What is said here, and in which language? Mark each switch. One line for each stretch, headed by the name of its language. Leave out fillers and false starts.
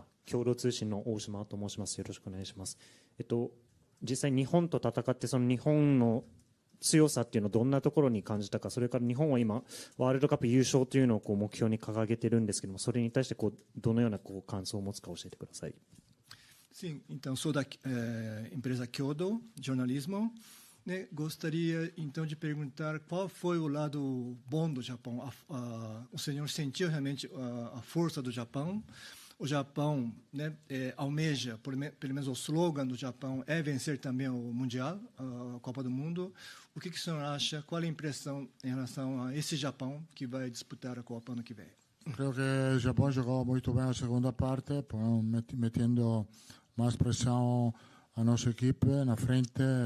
Japanese: 共同通信の大島と申します。よろしくお願いします。実際日本と戦って、その日本の強さっていうのをどんなところに感じたか、それから日本は今ワールドカップ優勝というのを目標に掲げてるんですけども、それに対してどのような感想を持つか教えてください。
Portuguese: Sim, então sou da empresa Kyodo Jornalismo. né, gostaria então de perguntar qual foi o lado bom do Japão. O senhor sentiu realmente a força do Japão? O Japão, né, almeja, pelo menos o slogan do Japão é vencer também o Mundial, a Copa do Mundo. O que o senhor acha? Qual é a impressão em relação a esse Japão que vai disputar a Copa ano que vem?
Spanish: Creo que el Japón jugó muy bien la segunda parte, metiendo más presión a nuestro equipo en la frente.